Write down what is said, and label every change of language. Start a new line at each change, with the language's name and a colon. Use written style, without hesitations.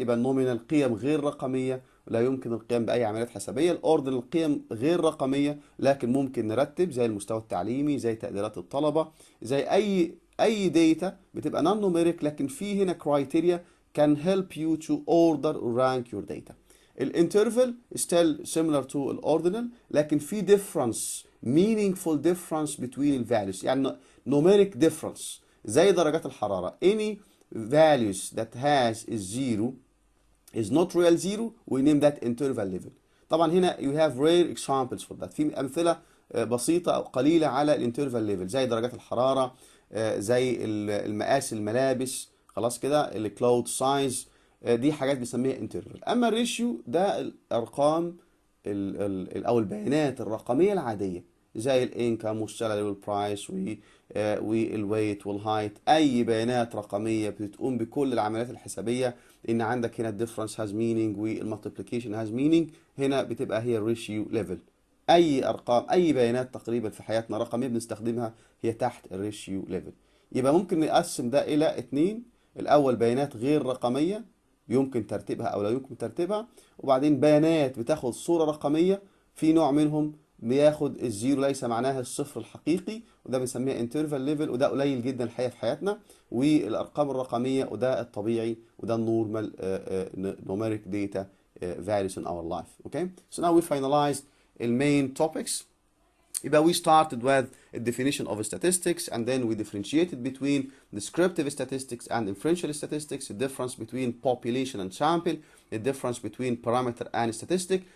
Arabic: يبقى النومينال قيم غير رقمية ولا يمكن القيام بأي عمليات حسابية. الأوردينال قيم غير رقمية لكن ممكن نرتب، زي المستوى التعليمي، زي تقديرات الطلبة، زي أي داتا بتبقى نون نوميريك لكن في هنا كرايتيريا
English: can help you to order or rank your data.
Arabic: الانترفال still similar to الأوردينال لكن في difference,
English: meaningful difference between values،
Arabic: يعني
English: numeric difference
Arabic: زي درجات الحرارة.
English: any values that has a zero is not real zero we name that interval level.
Arabic: طبعا هنا
English: you have rare examples for that.
Arabic: في أمثلة بسيطة أو قليلة على الانترفال ليفل زي درجات الحرارة، زي المقاس الملابس، خلاص كده، الكلاود سايز، دي حاجات بنسميها انترفال. اما الريشيو ده الارقام او البيانات الرقميه العاديه زي الانكم والسالري والبرايس والويت والهايت، اي بيانات رقميه بتقوم بكل العمليات الحسابيه. ان عندك هنا الديفرنس هاز مينينج والمالتيبليكيشن هاز مينينج، هنا بتبقى هي الريشيو ليفل. اي ارقام، اي بيانات تقريبا في حياتنا رقميه بنستخدمها هي تحت الريشيو ليفل. يبقى ممكن نقسم ده الى اتنين: الاول بيانات غير رقميه يمكن ترتيبها او لا يمكن ترتيبها، وبعدين بيانات بتاخد صوره رقميه. في نوع منهم بياخد الزيرو ليس معناها الصفر الحقيقي، وده بنسميها انترفال ليفل، وده قليل جدا الحقيقه في حياتنا. والارقام الرقميه وده الطبيعي، وده النورمال
English: numeric data values in our life. Okay, so now we finalized the main topics.
Arabic: يبقى
English: we started with a definition of statistics, and then we differentiated between descriptive statistics and inferential statistics, the difference between population and sample, the difference between parameter and statistic.